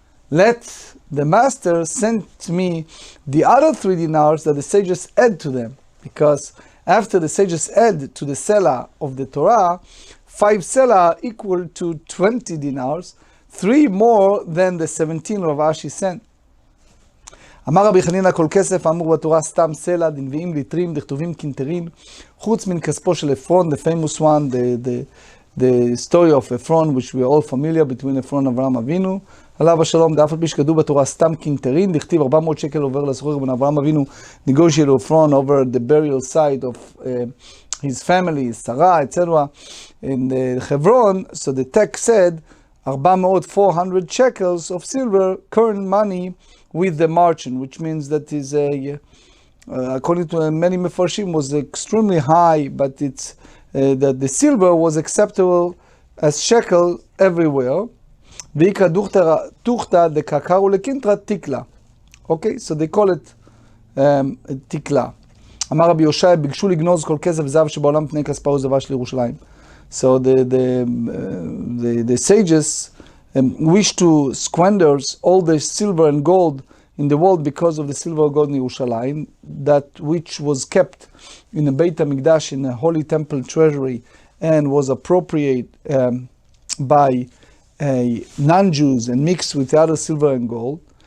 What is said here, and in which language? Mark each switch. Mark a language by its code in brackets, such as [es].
[en] Let the master send me the other 3 dinars that the sages add to them, because after the sages add to the sela of the Torah, 5 sela equal to 20 dinars, 3 more than the 17 Rav Ashi sent. [he] אמר רבי חנינא כל כסף האמור בתורה סתם סלע, דנביאים ליטרים, דכתובים קינטרין, חוץ מן כספו של עפרון, [en] the famous one, the story of Ephron, which we are all familiar, between Ephron [he] ואברהם אבינו, עליו השלום, דאף על פי שכתוב בתורה סתם קינטרין, דכתיב 400 שקל עובר לסוחר בין אברהם אבינו, [en] negotiated Ephron over the burial site of his family, Sarah, etc. in Hebron. So the text said 400 shekels of silver, current money, with the margin, which means that is according to many mefarshim, was extremely high, but it's that the silver was acceptable as shekel everywhere. [arc] Vika tuchta de kakaru lekintra tikla. [en] Okay, so they call it tikla. [he] אמר רבי יושע, ביקשו לגנוז כל כסף וזהב שבעולם פני כספה וזהבה של ירושלים. [en] So the sages wish to squander all the silver and gold in the world because of the silver and gold in Yerushalayim, that which was kept in the Beit HaMikdash, in the Holy Temple treasury, and was appropriated by non-Jews and mixed with the other silver and gold.